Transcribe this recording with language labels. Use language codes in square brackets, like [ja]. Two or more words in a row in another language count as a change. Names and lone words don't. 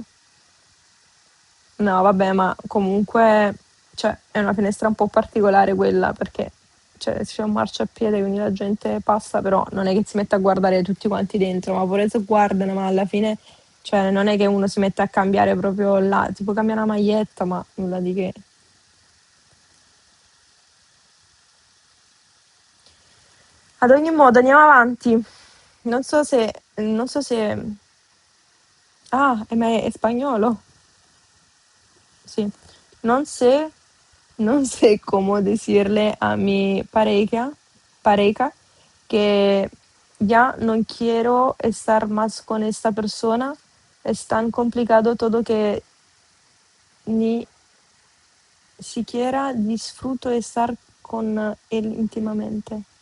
[it] No, vabbè, ma comunque, cioè, è una finestra un po' particolare quella perché c'è un marciapiede, quindi la gente passa, però non è che si mette a guardare tutti quanti dentro, ma pure se guardano, ma alla fine, cioè, non è che uno si mette a cambiare proprio là, tipo cambia una maglietta, ma nulla di che. Ad ogni modo, andiamo avanti. Non so se. Ah, ma è spagnolo? [es] Sí, no sé cómo decirle a mi pareja que ya no quiero estar más con esta persona. Es tan complicado todo que ni siquiera disfruto estar con él íntimamente.